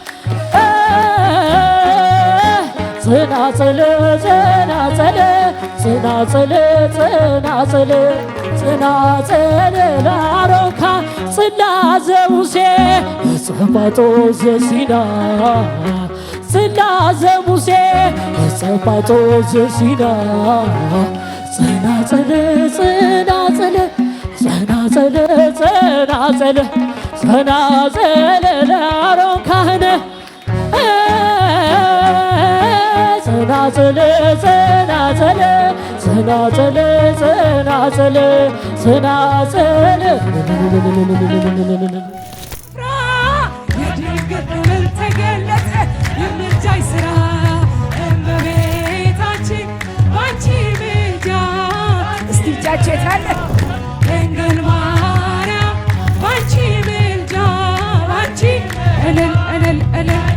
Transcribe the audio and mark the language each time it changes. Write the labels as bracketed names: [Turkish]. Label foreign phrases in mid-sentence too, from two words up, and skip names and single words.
[Geez] ጸናጽል ጸናጽል ጸናጽል ጸናጽል ጸናጽል ለአሮን ካህን ጽላተ ሙሴ እጸባቶ ዘሲና ጽላተ ሙሴ እጸባቶ ዘሲና ጸናጽል ጸናጽል ጸናጽል ጸናጽል ጸናጽል ለአሮን ካህን ጸናጽል ጸናጽል ጸናጽል ጸናጽል ጸናጽል [Amharic] የድንግል ተገለጠ የምልጃሽ ሥራ እመቤታችን ባንቺ ምልጃ እስቲ እጃችሁ የታለ ድንግል ማርያም ባንቺ ምልጃ ባንቺ እልል እልል እልል